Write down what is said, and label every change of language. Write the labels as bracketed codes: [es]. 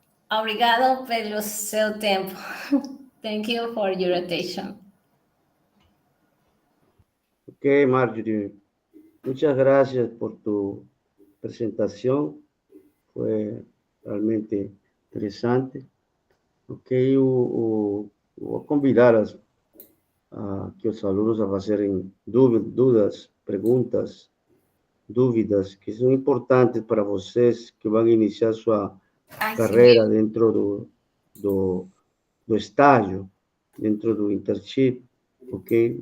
[pt] Obrigado pelo seu tempo. [en] Thank you for your attention. [es] Ok, Marjorie, muchas gracias por tu presentación. Fue realmente interesante. [pt] Ok, vou convidar que os alunos a fazerem dúvidas, perguntas, dúvidas que são importantes para vocês que vão iniciar sua carreira dentro do estágio, dentro do internship, ok?